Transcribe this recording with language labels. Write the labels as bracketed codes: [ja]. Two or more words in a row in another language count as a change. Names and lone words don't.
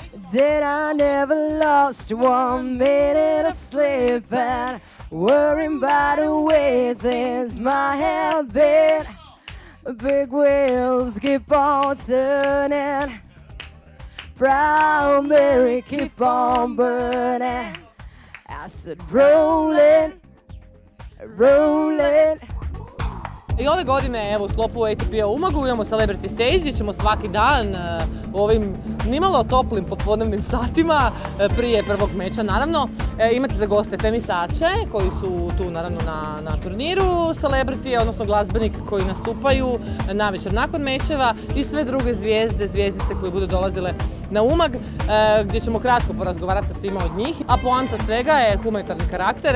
[en] that I never lost 1 minute of sleep, and worrying about the way things might have been. Big wheels keep on turning, Proud Mary keep on burning. I said rolling, rolling. [hr] I ove godine, evo, u sklopu ATP-a u Umagu imamo Celebrity Stage gdje ćemo svaki dan u ovim nimalo toplim popodnevnim satima prije prvog meča, naravno, imati za goste tenisače koji su tu, naravno, na turniru Celebrity, odnosno glazbenike koji nastupaju navečer nakon mečeva i sve druge zvijezdice koje budu dolazile na Umag, gdje ćemo kratko porazgovarati sa svima od njih, a poanta svega je humanitarni karakter.